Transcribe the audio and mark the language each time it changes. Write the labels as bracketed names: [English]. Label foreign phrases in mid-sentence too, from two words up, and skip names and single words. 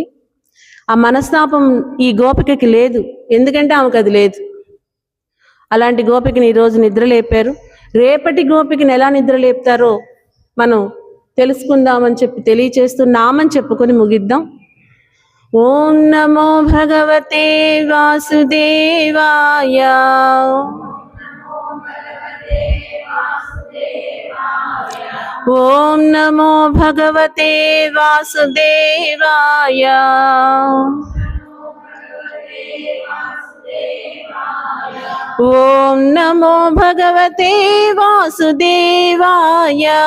[Telugu] ఆ మనస్తాపం ఈ గోపికకి లేదు, ఎందుకంటే ఆమెకు అది లేదు. అలాంటి గోపికని ఈరోజు నిద్ర లేపారు. రేపటి గోపికని ఎలా నిద్ర లేపుతారో మనం తెలుసుకుందామని చెప్పి తెలియచేస్తూ నామని చెప్పుకొని ముగిద్దాం. [Sanskrit] ఓం నమో భగవతే వాసుదేవాయ. ఓం నమో భగవతే వాసుదేవాయ. ఓం నమో భగవతే వాసుదేవాయ.